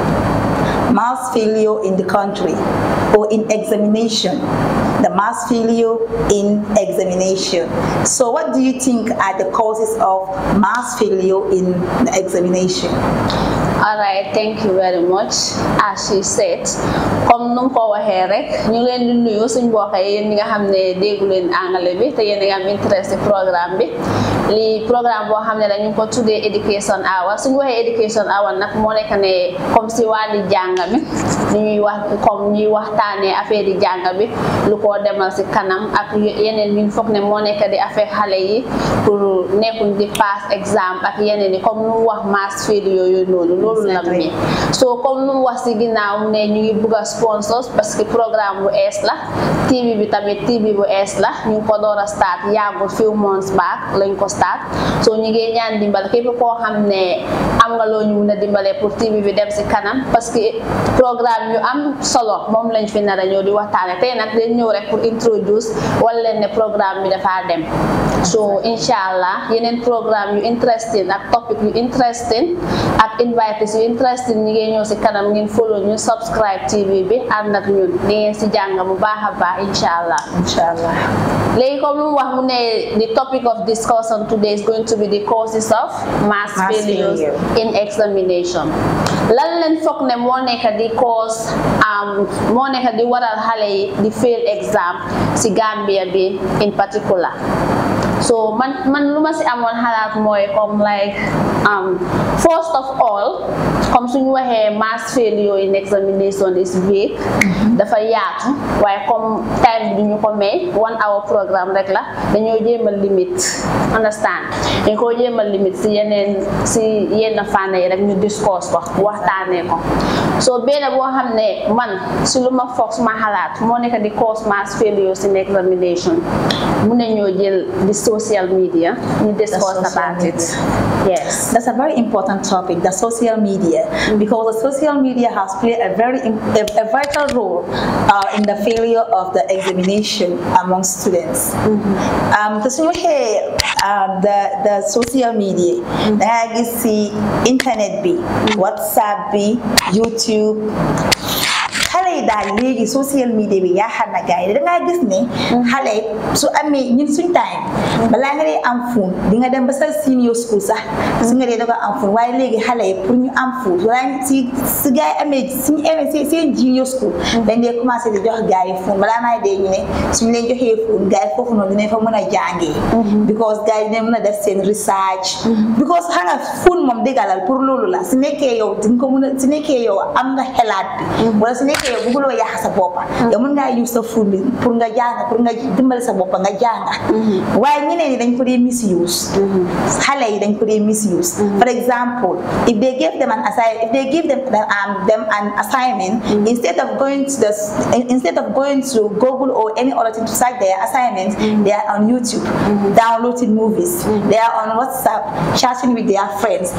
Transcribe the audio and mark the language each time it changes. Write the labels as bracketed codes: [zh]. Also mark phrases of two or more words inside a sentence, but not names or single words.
[en] Mass failure in the country or in examination, the mass failure in examination. So what do you think are the causes of mass failure in the examination? Alright, thank you very much. As she said, [wo] comme nu ko waxee rek ñu leen di nuyu suñu mbokk yi yéen ñi nga xam ne déggu leen anglais bi te yéen a ngi am interest ci programme bi lii programme boo xam ne la ñu ko tuddee [en] education hour. [wo] Suñu waxee [en] education hour [wo] nag moo nekk ne [fr] comme si [wo] wàllu jàng mi ñuy wax comme ñuy waxtaanee affaire yi jàng bi lu ko demal ci kanam ak yeneen ñu foog ne moo nekk di affaire xale yi pour nekkuñ di [en] pass exam [wo] ak yeneen yi comme nu wax [en] mass failure [wo] yooyu noonu. So comme nu wax ci ginnaaw ne ñu ngi bëgg sponsors parce que programme bu ees la TV bi tamit TV bu ees la ñu ko door a start yàggul [en] few months back [wo] lañ ko start so ñu ngi ñaan dimbal képp koo xam ne am nga loo ñu mun a dimbalee pour TV bi dem ci kanam parce que programme yu am solo moom lañ fi nar a ñëw di waxtaane tey nag dañ ñëw rek pour introduce wala leen ne programme bi dafa dem so inshallah yeneen programme yu interesting ak topic yu interesting ak invite yu interesting ñi ngeen ñëw ci kanam ngeen follow ñu subscribe TV bi ànd ak ñun di ngeen ci jàng bu baax a baax inshallah. Léegi comme lu wax mu ne [en] the topic of discussion today is going to be the causes of mass failures in examination. [wo] Lan leen foog ne moo nekk di cause moo nekk di waral xale yi di [en] fail exam [wo] ci Gambia bi [en] in particular. [wo] So man lu ma ci amoon xalaat mooy comme [en] like first of all [wo] comme suñu waxee [en] mass failure in examination is big [wo] dafa yaatu waaye comme time bi ñu ko may [en] 1 hour programme [wo] rek la dañoo jéem a limite understand dañ ko jéem a limite ci yenn fànn yi rek ñu discourse ko waxtaanee ko so benn boo xam ne man ci lu ma foog suma xalaat moo nekk di [en] cause mass failure in examination [wo] mun nañoo jël di [en] social media [wo] ñu [en] discuss about it. Yes, that's a very important topic, the social media, because the social media has played a vital role in the failure of the examination among students. The social media, you see internet bi, WhatsApp bi, YouTube. [wo] Xale daal léegi [en] social media [wo] bi yaakaar na gars yi da ngaa gis ne xale su amee ñun suñ time balaa nga dee am phone di nga dem ba sa [en] senior school [wo] sax su nga dee da ko am phone waaye léegi xale yi pour ñu am phone wala si gars yi amee suñu amee seen [en] junior school [wo] dañ dee commencé di jox gars yi phone balaa naa dee ñu ne suñu leen joxee phone gars yi foofu noonu dinañ fa mën a jàngee because gars yi dinañ mën a def seen research because xam nga phone moom déggalal pour loolu la su nekkee yow di nga ko mën a su nekkee yow am nga xelaat bi wala su nekkee yow bëgguloo yàq sa boppa yow mën ngaa use sa phone bi pour nga jàng pour nga dimbali sa boppa nga jàng waaye ñeneen ñi dañ ko dee misuse xale yi dañ ko dee misuse [en] for example if they give them an assignment instead of going to Google or any other thing to search their assignments, they are on YouTube downloading movies, they are on WhatsApp chatting with their friends.